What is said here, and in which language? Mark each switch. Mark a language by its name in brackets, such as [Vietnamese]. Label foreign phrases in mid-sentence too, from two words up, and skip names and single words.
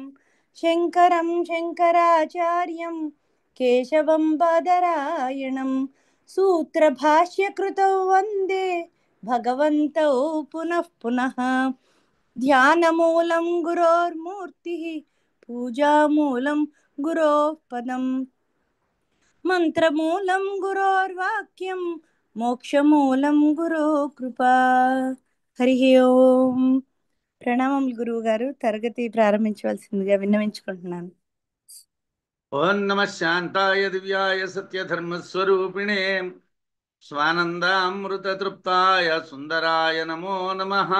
[Sanskrit] शङ्करं शङ्कराचार्यं केशवं बादरायणं सूत्रभाष्यकृतौ वन्दे भगवन्तौ पुनः पुनः। ध्यानमूलं गुरोर्मूर्तिः पूजामूलं गुरोः पदम् మంత్రమూలం గురోర్వాక్యం మోక్షమూలం గురో కృపా. హరి ఓం. [Telugu] ప్రణామములు గురువు గారు. తరగతి ప్రారంభించవలసిందిగా విన్నవించుకుంటున్నాను. [Sanskrit] ఓం నమ శాంతాయ దివ్యాయ సత్యధర్మస్వరూపిణే స్వానందామృతతృప్తాయ సుందరాయ నమో నమ.